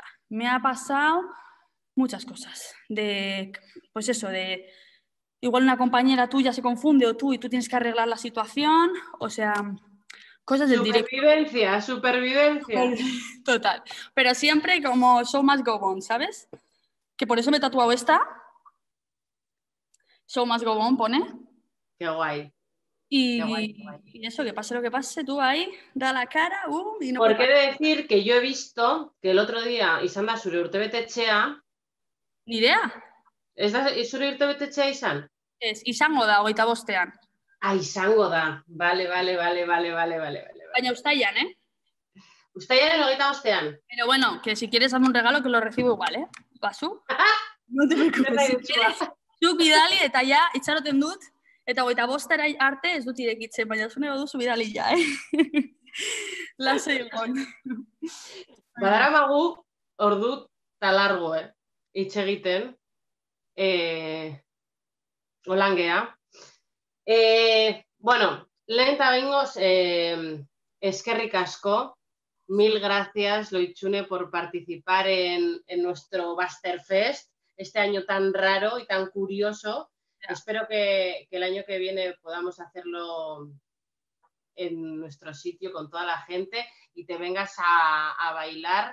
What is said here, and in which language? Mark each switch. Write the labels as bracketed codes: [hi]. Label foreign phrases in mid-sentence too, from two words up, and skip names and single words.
[es] Me ha pasado muchas cosas. Pues eso, de igual una compañera tuya se confunde o tú y tú tienes que arreglar la situación. O sea, cosas del directo. Supervivencia. Total. Pero siempre como [en] show must go on, [es] ¿sabes? Que por eso me he tatuado esta. [en] Show must go on, [es] pone. Qué guay. Y, Qué guay, qué guay. Y eso, que pase lo que pase, tú ahí, da la cara, y no Porque he de decir que yo he visto que el otro día [eu] izan da zure urtebetetxea. [es] Ni idea. [eu] Ez da zure urtebetetxea izan? Ez, izango da, 25ean. Izango da. Vale. Baina uztailan, ¿eh? Uztailaren 25ean. [es] Pero bueno, que si quieres hazme un regalo que lo recibo igual, ¿eh? Basu. No te preocupes. Si quieres, [eu] zu bidali eta ja, itxaroten dut, eta 25 arte ez dut irekitzen, baina zu nahi baduzu bidali ja, eh? Lasai egon. Badaramagu ordu talargo, hitz egiten. Holangea. Bueno, lehen eta behingoz, eskerrik asko. [es] Mil gracias, Loitzune, por participar en nuestro Basterfest, este año tan raro y tan curioso. [en] Yeah. [es] Espero que el año que viene podamos hacerlo en nuestro sitio con toda la gente y te vengas a bailar.